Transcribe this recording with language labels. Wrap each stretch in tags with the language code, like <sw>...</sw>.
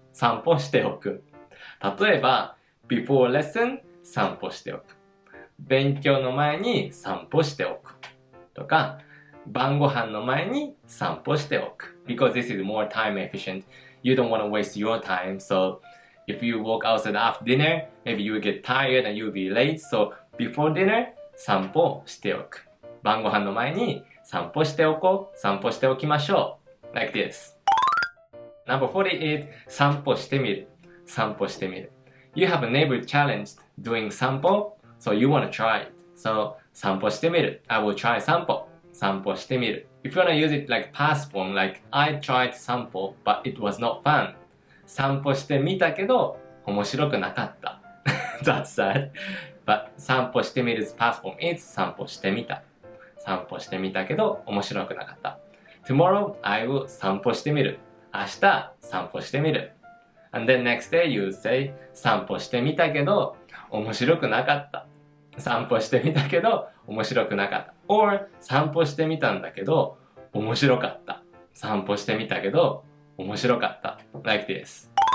<ja>散歩しておく例えば</ja> <en>Before lesson</en> <ja>散歩しておく勉強の前に散歩しておくとか晩ご飯の前に散歩しておく</ja> <en>Because this is more time efficient. You don't want to waste your time. So if you walk outside after dinner, maybe you will get tired and you'll be late. So before dinner, 散歩しておく</en> <ja>晩ご飯の前に散歩しておきましょう</ja> <en>Like this. Number 48 散歩してみる You have never challenged doing 散歩 So you want to try it. So</en> <ja>散歩してみる</ja> <en>I will try 散歩してみる If you want to use it like past form, like I tried 散歩 but it was not fun.</en> <ja>散歩してみたけど面白くなかった</ja> <en>That's sad.</en> <ja>But 散歩してみる past form is 散歩してみたけど面白くなかった Tomorrow I will 散歩してみる明日散歩してみる And then next day you say 散歩してみたけど面白くなかった散歩してみたけど面白くなかった or 散歩してみたんだけど面白かった散歩してみたけど面白かった</ja> <en>Like this.</en>